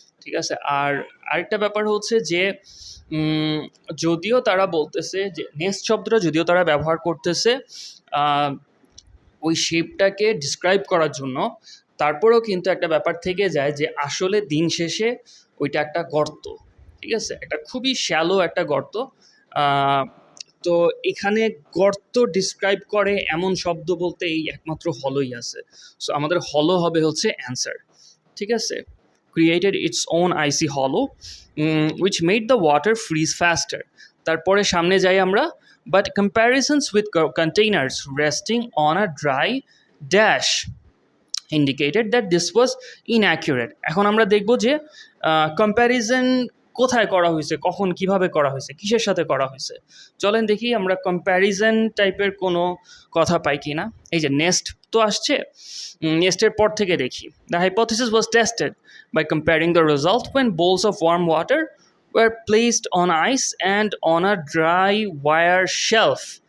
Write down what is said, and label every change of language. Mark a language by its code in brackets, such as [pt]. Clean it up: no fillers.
[bn] ঠিক আছে, আর আরেকটা ব্যাপার হচ্ছে যে যদিও তারা বলতেছে যে নেস্ট শব্দটা যদিও তারা ব্যবহার করতেছে ওই শেপটাকে ডিসক্রাইব করার জন্য, তারপরেও কিন্তু একটা ব্যাপার থেকে যায় যে আসলে দিন শেষে ওইটা একটা গর্ত। ঠিক আছে, একটা খুবই শ্যালো একটা গর্ত। তো এখানে গর্ত ডিসক্রাইব করে এমন শব্দ বলতে এই একমাত্র হলোই আছে। সো আমাদের হলো হবে হচ্ছে অ্যান্সার। ঠিক আছে, [en] created its own icy hollow which made the water freeze faster. [bn] তারপরে সামনে যাই আমরা, [en] but comparisons with containers resting on a dry dash indicated that this was inaccurate. [bn] এখন আমরা দেখব যে কম্প্যারিজন কোথায় করা হয়েছে, কখন, কিভাবে করা হয়েছে, কিসের সাথে করা হয়েছে। চলেন দেখি আমরা কম্প্যারিজন টাইপের কোনো কথা পাই কি না। এই যে নেস্ট তো আসছে, নেস্টের পর থেকে দেখি, [en] The hypothesis was tested by comparing the result when bowls of warm water were placed on ice and on a dry wire shelf.